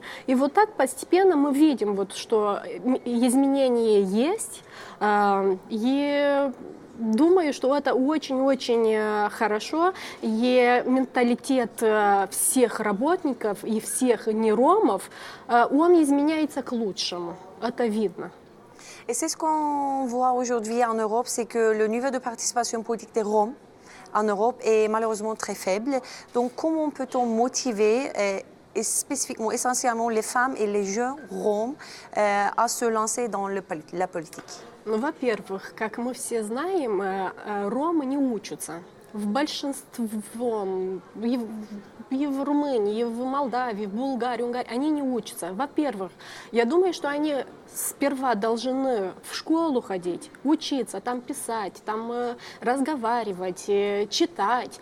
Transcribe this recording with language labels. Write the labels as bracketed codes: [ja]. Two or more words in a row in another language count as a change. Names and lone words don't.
[ru] И вот так постепенно мы видим, вот, что изменения есть, и думаю, что это очень-очень хорошо, и менталитет всех работников и всех неромов, он изменяется к лучшему, это видно. [fr] Et c'est ce qu'on voit aujourd'hui en Europe, c'est que le niveau de participation politique des Roms en Europe est malheureusement très faible. Donc comment peut-on motiver et spécifiquement, essentiellement les femmes et les jeunes roms à se lancer dans la politique? [ru] Ну, во-первых, как мы все знаем, ромы не учатся. В большинстве, и в Румынии, и в Молдавии, в Болгарии, Унгарии, они не учатся. Во-первых, я думаю, что они сперва должны в школу ходить, учиться, там писать, там разговаривать, читать.